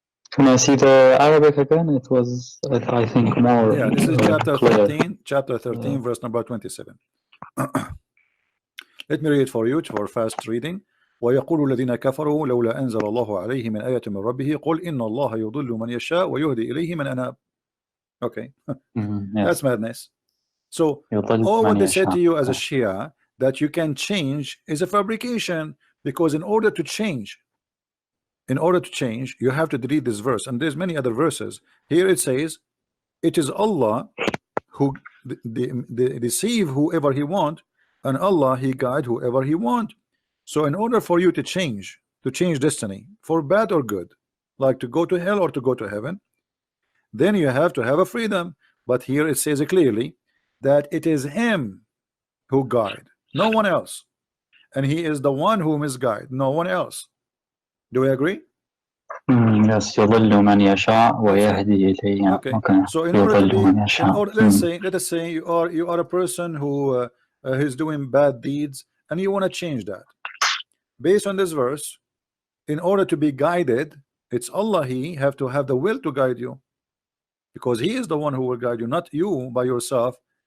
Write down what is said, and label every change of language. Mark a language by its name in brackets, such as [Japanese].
[English] Can I see the Arabic again? It was, I think, more. Yeah, this is chapter clear. 13, chapter 13, verse number 27. Let me read it for you for fast reading. [Arabic] ويقول الذين كفروا لولا أنزل الله عليه من آية من ربه قل إن الله يضل من يشاء ويهدي إليه من أناب. [English] Okay, Yes. that's madness. So all what they said to you as a Shia that you can change is a fabrication, because in order to change, you have to delete this verse, and there's many other verses. Here it says it is Allah who deceive whoever he want, and Allah he guide whoever he want. So in order for you to change destiny for bad or good, like to go to hell or to go to heaven, then you have to have a freedom. But here it says clearly that it is him who guide, no one else, and he is the one who misguide, no one else. Do we agree? [Arabic] Yes, يضل من يشاء ويهدي إليه. [English] Okay. So in order to be, let us say you are a person who is doing bad deeds, and you want to change that. Based on this verse, in order to be guided, it's Allah he have to have the will to guide you, because he is the one who will guide you, not you by yourself.